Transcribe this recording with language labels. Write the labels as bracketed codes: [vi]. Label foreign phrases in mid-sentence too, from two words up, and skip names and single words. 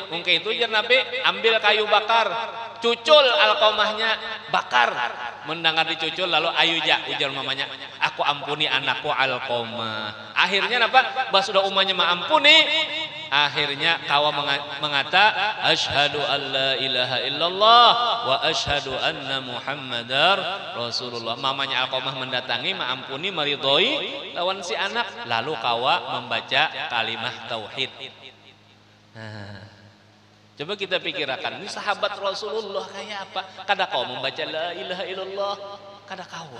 [bjn] Mungkin itu ujar Nabi, ambil kayu bakar, cucul Alqomahnya, bakar. Mendengar dicucul lalu ayu ja, ujar mamanya, aku ampuni anakku Alqomah. Akhirnya apa? Bah sudah umanya maampuni. Akhirnya kawa mengata [ar] أشهد أن لا إله إلا الله وأشهد أن محمدا رسول الله. [bjn] Mamanya Alqomah mendatangi maampuni meridhoi lawan si anak, lalu kawa membaca kalimah tauhid. Nah, coba kita pikirkan ini sahabat Rasulullah kayak apa? Kada kawa membaca [ar] لا إله إلا الله, [bjn] kada kawa.